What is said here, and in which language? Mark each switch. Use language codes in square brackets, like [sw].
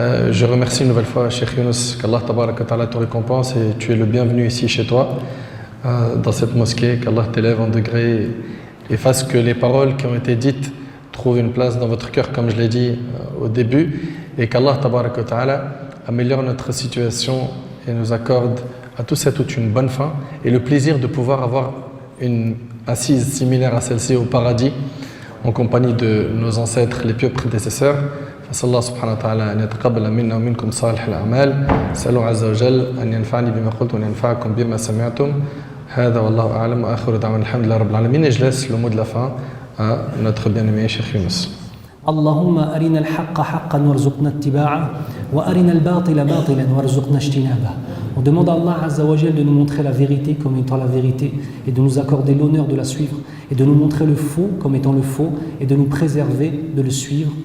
[fr] Je remercie une nouvelle fois Cheikh Younous, qu'Allah tabarak wa ta'ala te récompense et tu es le bienvenu ici chez toi, dans cette mosquée, qu'Allah t'élève en degré et fasse que les paroles qui ont été dites trouvent une place dans votre cœur, comme je l'ai dit au début, et qu'Allah tabarak wa ta'ala améliore notre situation et nous accorde à tous et à toutes une bonne fin et le plaisir de pouvoir avoir une assise similaire à celle-ci au paradis en compagnie de nos ancêtres, les pieux prédécesseurs. [ar] فصلى الله سبحانه وتعالى أن يتقبل منا ومنكم صالح الأعمال. سألوا عز وجل أن ينفعني بما قلت وأن ينفعكم بما سمعتم. هذا والله أعلم وآخر دعوانا الحمد لله رب العالمين. [fr] Et je laisse le mot de la fin à notre bien-aimé Cheikh Younous. [ar] اللهم أرنا الحق حقا وارزقنا اتباعه وأرنا الباطل باطلا وارزقنا اجتنابه. [fr] On demande à Allah Azza wa Jal de nous montrer la vérité comme étant la vérité et de nous accorder l'honneur de la suivre et de nous montrer le faux comme étant le faux et de nous préserver de le suivre.